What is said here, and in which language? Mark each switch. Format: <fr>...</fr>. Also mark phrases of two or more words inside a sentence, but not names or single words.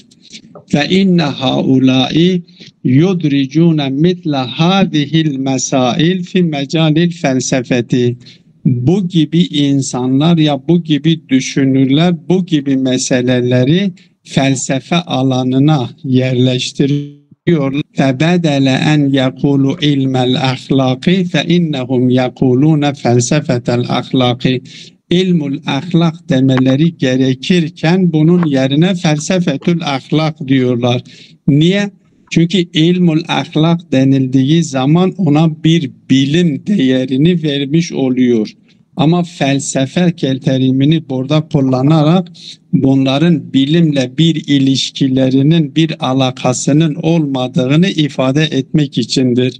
<ar>فإن هؤلاء يدرجون مثل هذه المسائل في مجال الفلسفة.</ar> <tr>Bu gibi insanlar ya bu gibi düşünürler bu gibi meseleleri felsefe alanına yerleştiriyor.</tr> <ar>فَبَدَلَ أَنْ يَقُولُوا عِلْمَ الْأَخْلَاقِ فَاِنَّهُمْ يَقُولُونَ فَلْسَفَةَ الْأَخْلَاقِ. علم الأخلاق</ar> <tr>demeleri gerekirken bunun yerine</tr> <ar>فلسفة الأخلاق</ar> <tr>diyorlar. Niye? Çünkü</tr> <ar>علم الأخلاق</ar> <tr>denildiği zaman ona bir bilim değerini vermiş oluyor. Ama felsefe terimini burada kullanarak bunların bilimle bir ilişkilerinin, bir alakasının olmadığını ifade etmek içindir.</tr>